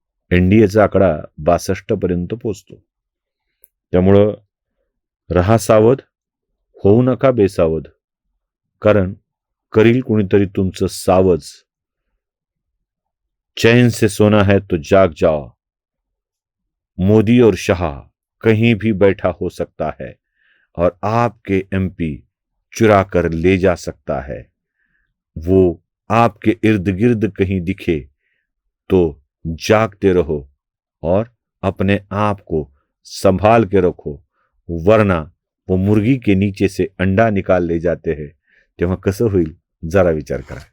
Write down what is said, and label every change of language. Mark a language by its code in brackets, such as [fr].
[mr] एनडीएचा आकडा 62 पर्यंत पोचतो. त्यामुळं रहा सावध, होऊ नका बेसावध, कारण करील कुणीतरी तुमचं सावज. [hi] चैन से सोना है तो जाग जाओ, मोदी और शाह कहीं भी बैठा हो सकता है और आपके एमपी चुरा कर ले जा सकता है. वो आपके इर्द गिर्द कहीं दिखे तो जागते रहो और अपने आप को संभाल के रखो, वरना वो मुर्गी के नीचे से अंडा निकाल ले जाते हैं. [mr] तेव्हा कसं होईल जरा विचार करा.